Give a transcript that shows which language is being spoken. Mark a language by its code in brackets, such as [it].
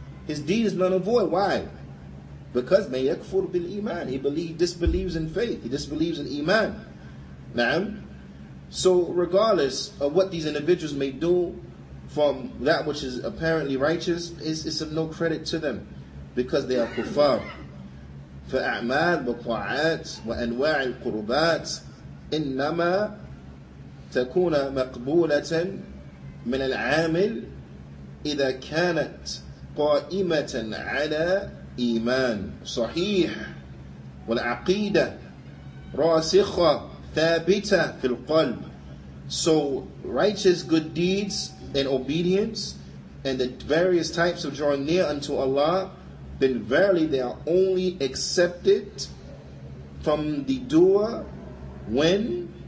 [en] His deed is null and void. Why? Because may yakfur bil iman. He disbelieves in faith. He disbelieves in iman. Na'am. So regardless of what these individuals may do from that which is apparently righteous, it's of no credit to them. Because they are kuffar. [ar] فأعمال وطاعات وأنواع القربات إنما تكون مقبولة من العامل إذا كانت قائمة على إيمان صحيح والعقيدة راسخة ثابتة في القلب. [en] So righteous good deeds and obedience and the various types of drawing near unto Allah, then verily they are only accepted from the doer when